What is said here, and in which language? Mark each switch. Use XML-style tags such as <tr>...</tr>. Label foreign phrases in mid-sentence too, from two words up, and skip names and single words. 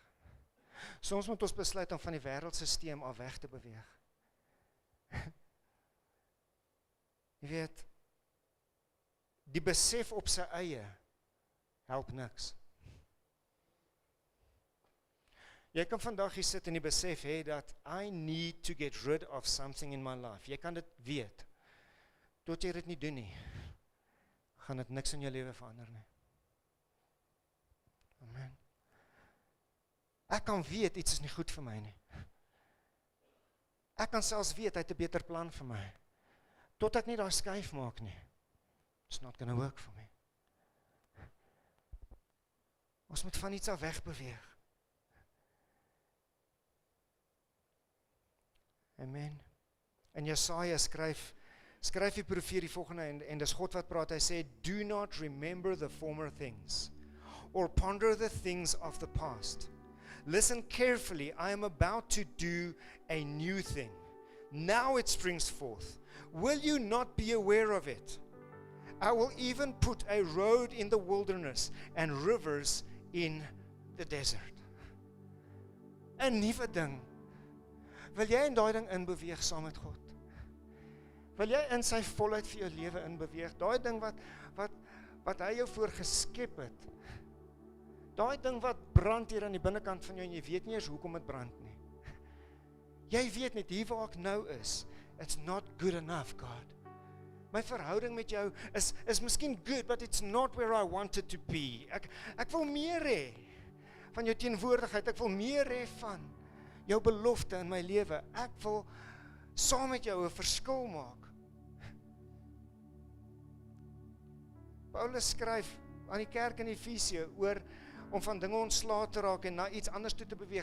<af>Soms moet ons besluit om van die wêreldsisteem af weg te beweeg. Jy weet, die besef op sy eie help niks. Jy kan vandag hier sit en die besef hê dat</af> <en>I need to get rid of something in my life.</en> <af>Jy kan dit weet. Tot jy dit nie doen nie, gaan dit niks in jou lewe verander nie. Amen. Ek kan weet iets is nie goed vir my nie. Ek kan selfs weet hy het 'n beter plan vir my. Tot ek nie daai skuif maak nie.</af> <en>It's not gonna work for me.</en> <af>Ons moet van iets af weg beweeg. Amen. En Jesaja skryf die profeet die volgende en dis God wat praat. Hy sê,</af> <en>do not remember the former things or ponder the things of the past. Listen carefully, I am about to do a new thing. Now it springs forth. Will you not be aware of it? I will even put a road in the wilderness and rivers in the desert.</en> <af>'n Nuwe ding. Wil jy in daai ding inbeweeg saam met God? Wil jy in sy volheid vir jou lewe inbeweeg? Daai ding wat hy jou voor geskep het. Daai ding wat brand hier aan die binnekant van jou en jy weet nie eens hoekom dit brand nie. Jy weet net hier waar ek nou is.</af> <en>It's not good enough, God.</en> <af>My verhouding met jou is miskien</af> <en>good, but it's not where I wanted to be.</en> <af>Ek wil meer hê van jou teenwoordigheid. Ek wil meer hê van jou belofte in my lewe. Ek wil saam met jou 'n verskil maak. Paulus skryf aan die kerk in Efesië oor om van dinge ontslae te raak en na iets anders toe te beweeg.</af>